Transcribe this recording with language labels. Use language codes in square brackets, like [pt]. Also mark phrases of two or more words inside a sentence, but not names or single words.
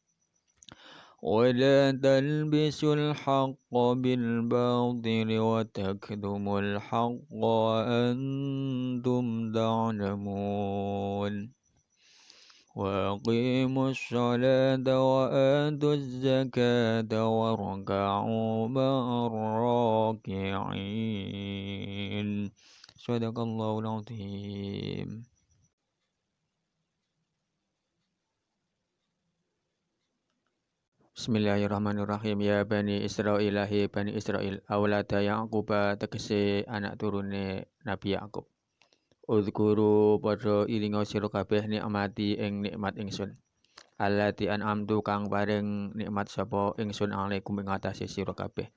[ar] ولا تلبسوا الحق بالباطل وتكتموا الحق وأنتم تعلمون وأقيموا الصلاة وآتوا الزكاة واركعوا مع الراكعين. صدق الله العظيم. بسم الله الرحمن الرحيم. [jv] Ya Bani Israil, hai Bani Israil, [ar] أولاد يعقوب [jv] tegese anak turune Nabi Ya'qub. Udhkuru padha ilinga sira kabeh nikmati ing nikmat ingsun. [ar] التي أنعمت [jv] kang paring nikmat sapa ingsun alaikum ing atase sira kabeh.